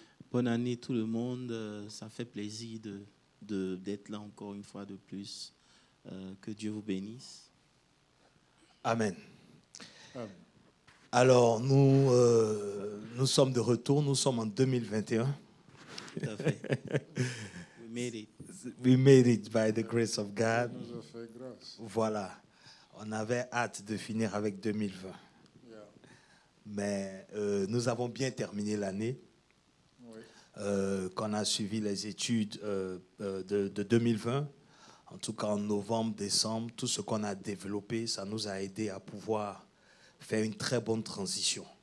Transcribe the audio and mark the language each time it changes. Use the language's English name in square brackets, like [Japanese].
[French] Bonne année tout le monde. Ça fait plaisir d'être là encore une fois de plus. Que Dieu vous bénisse. Amen. Amen. Alors, nous sommes de retour. Nous sommes en 2021. Tout à fait. [English] We made it. We made it by the grace of God. [French] Il nous a fait grâce. Voilà. On avait hâte de finir avec 2020. Yeah. Mais nous avons bien terminé l'année. Oui. Qu'on a suivi les études de 2020. En tout cas, en novembre, décembre, tout ce qu'on a développé, ça nous a aidé à pouvoir faire une très bonne transition.